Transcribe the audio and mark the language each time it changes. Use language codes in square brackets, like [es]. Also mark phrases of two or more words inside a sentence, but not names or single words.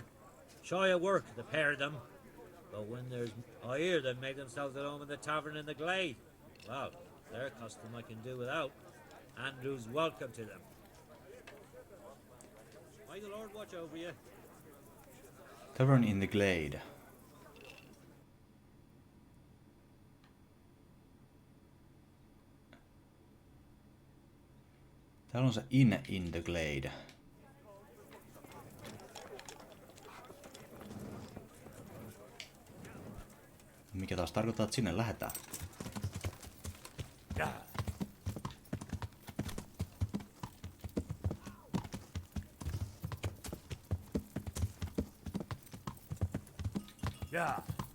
[en] Shy of work, the pair of them. But when there's... I hear them make themselves at home in the tavern in the glade. Well, their custom I can do without. Andrew's welcome to them. May the Lord watch over you. Tavern in the glade. [fi] Täällä on se [en] in the glade. [fi] Mikä taas tarkoittaa, että sinne lähdetään. [en] Yeah. Yeah.